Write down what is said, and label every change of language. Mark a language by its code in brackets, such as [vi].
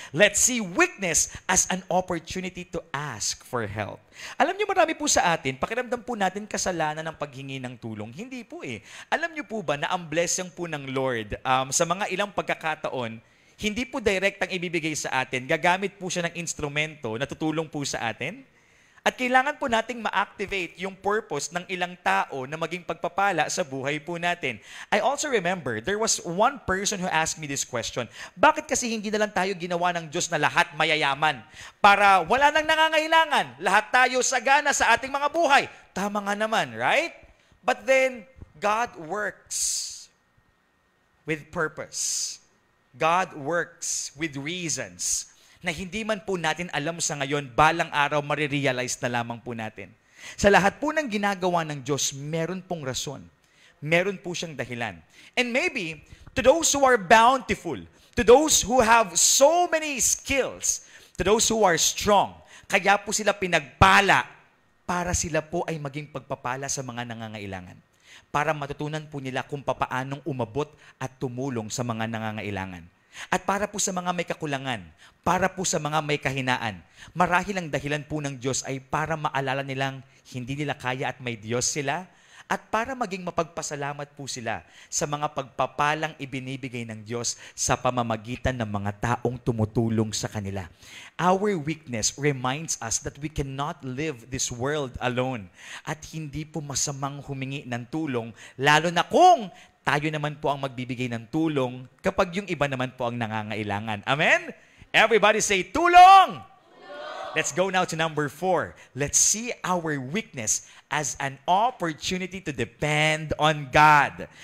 [en] Let's see weakness as an opportunity to ask for help. [tl] Alam niyo, marami po sa atin, pakiramdam po natin kasalanan ng paghingi ng tulong. Hindi po eh. Alam niyo po ba na ang blessing po ng Lord sa mga ilang pagkakataon, hindi po direktang ibibigay sa atin. Gagamit po siya ng instrumento na tutulong po sa atin. At kailangan po nating ma-activate yung purpose ng ilang tao na maging pagpapala sa buhay po natin. [en] I also remember, there was one person who asked me this question. [tl] Bakit kasi hindi na lang tayo ginawa ng Diyos na lahat mayayaman? Para wala nang nangangailangan. Lahat tayo sagana sa ating mga buhay. Tama nga naman, right? [en] But then, God works with purpose. God works with reasons [tl] na hindi man po natin alam sa ngayon, balang araw marirealize na lamang po natin. Sa lahat po ng ginagawa ng Diyos, meron pong rason. Meron po siyang dahilan. [en] And maybe, to those who are bountiful, to those who have so many skills, to those who are strong, [tl] kaya po sila pinagpala para sila po ay maging pagpapala sa mga nangangailangan. Para matutunan po nila kung papaanong umabot at tumulong sa mga nangangailangan. At para po sa mga may kakulangan, para po sa mga may kahinaan, marahil ang dahilan po ng Diyos ay para maalala nilang hindi nila kaya at may Diyos sila, at para maging mapagpasalamat po sila sa mga pagpapalang ibinibigay ng Diyos sa pamamagitan ng mga taong tumutulong sa kanila. [en] Our weakness reminds us that we cannot live this world alone. [tl] At hindi po masamang humingi ng tulong, lalo na kung tayo naman po ang magbibigay ng tulong kapag yung iba naman po ang nangangailangan. [en] Amen? Everybody say, tulong! Let's go now to number 4. Let's see our weakness as an opportunity to depend on God.